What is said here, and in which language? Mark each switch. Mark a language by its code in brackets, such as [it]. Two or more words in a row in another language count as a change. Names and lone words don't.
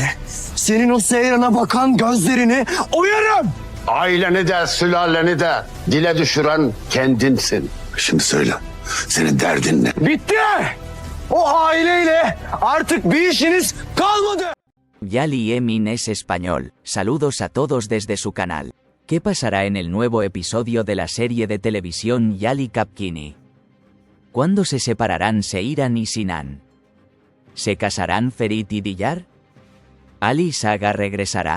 [tr] Senin o Seyran'a bakan gözlerini oyarım. Aileni de sülaleni de dile düşüren kendinsin. Şimdi söyle. Senin derdin ne? Bitti. O aileyle artık bir işiniz kalmadı. [es] Yali Emin es español. Saludos a todos desde su canal. ¿Qué pasará en el nuevo episodio de la serie de televisión Yali Kapkini? ¿Cuándo se separarán Seiran y Sinan? ¿Se casarán Ferit y Diyar? ¿Ali Saga regresará?